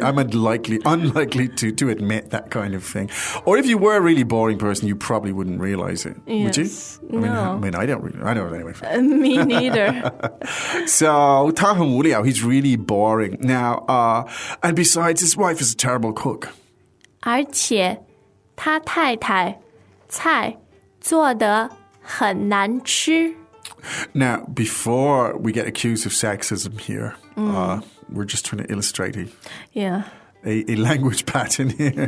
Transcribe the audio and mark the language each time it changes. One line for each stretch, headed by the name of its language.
English: I'm unlikely to admit that kind of thing. Or if you were a really boring person, you probably wouldn't realize it. Would you? Yes. I mean, I don't anyway. Me neither. So,
Chinese: 他很无聊.
English: He's really boring. Now, and besides, his wife is a terrible cook.
Chinese: 而且他太太菜做得很难吃。
English: Now, before we get accused of sexism here, we're just trying to illustrate Yeah. a language pattern here.